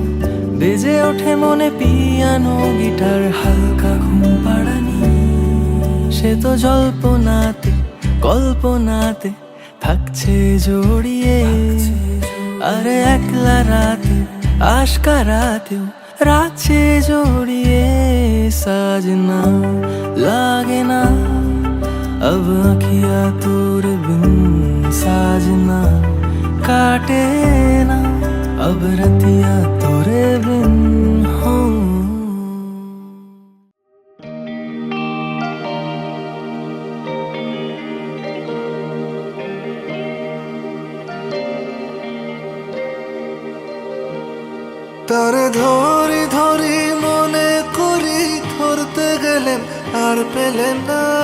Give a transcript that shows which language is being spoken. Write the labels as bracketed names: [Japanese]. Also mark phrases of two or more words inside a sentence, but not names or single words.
[Bangla] বেজে ওঠে মনে পিয়ানো গিটার, হালকা ঘুম পাড়ানি। সে তো জল্পনাতে কল্পনাতে থাকছে জড়িয়ে। আরে একলা রাতে আশকা রাতেও রাখছে জড়িয়ে। [Hindi] সাजना लागे ना अब अखियाँ तोरे बिन, साजना काटे ना अब रतिया तोरे बिन। हो [Bangla] তারে ধরি ধরি মনে করি, ধরতে গেলেন আর পেলেন না।